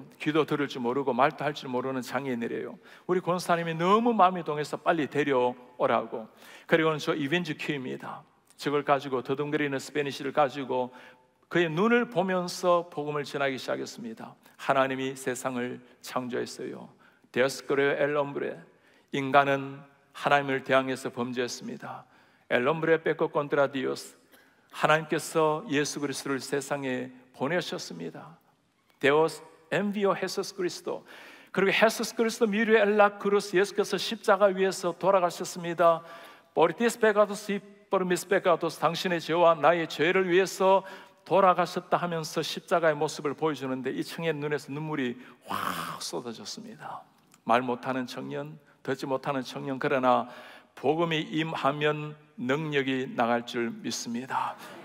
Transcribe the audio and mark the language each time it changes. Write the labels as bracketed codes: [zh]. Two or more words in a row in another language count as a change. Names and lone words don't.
[ko] 기도 들을 줄 모르고 말도 할 줄 모르는 장애인이래요. 우리 권사님이 너무 마음이 동해서 빨리 데려오라고. 그리고는 저 이벤주 큐입니다. 저걸 가지고 더듬거리는 스페니쉬를 가지고 그의 눈을 보면서 복음을 전하기 시작했습니다. 하나님이 세상을 창조했어요. [es] Dios creó el hombre. [ko] 인간은 하나님을 대항해서 범죄했습니다. [es] El hombre pecó contra Dios. [ko] 하나님께서 예수 그리스도를 세상에 보내셨습니다. [es] Dios envió Jesús Cristo. 그리고 예수 그리스도 murió en la cruz. [ko] 예수께서 십자가 위에서 돌아가셨습니다. [es] Por tus pecados y por mis pecados. [ko] 당신의 죄와 나의 죄를 위해서 돌아가셨다 하면서 십자가의 모습을 보여주는데 이 청년 눈에서 눈물이 확 쏟아졌습니다. 말 못하는 청년, 듣지 못하는 청년, 그러나 복음이 임하면 능력이 나갈 줄 믿습니다.